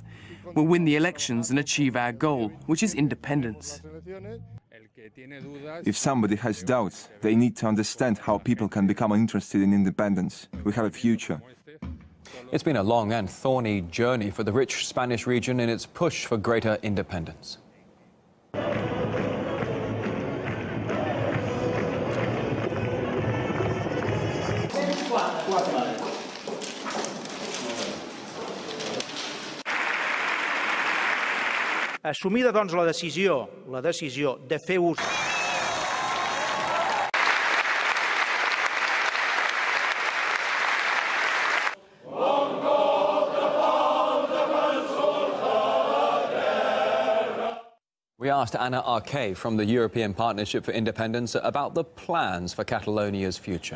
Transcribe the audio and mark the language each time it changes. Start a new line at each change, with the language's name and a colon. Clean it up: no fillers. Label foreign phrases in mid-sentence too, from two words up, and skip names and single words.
English: We'll win the elections and achieve our goal, which is independence. If somebody has doubts, they need to understand how people can become interested in independence. We have a future. It's been a long and thorny journey for the rich Spanish region in its push for greater independence.
Catalan: Assumida, doncs, la decisió de fer ús...
English: We asked Anna Arquet from the European Partnership for Independence about the plans for Catalonia's future.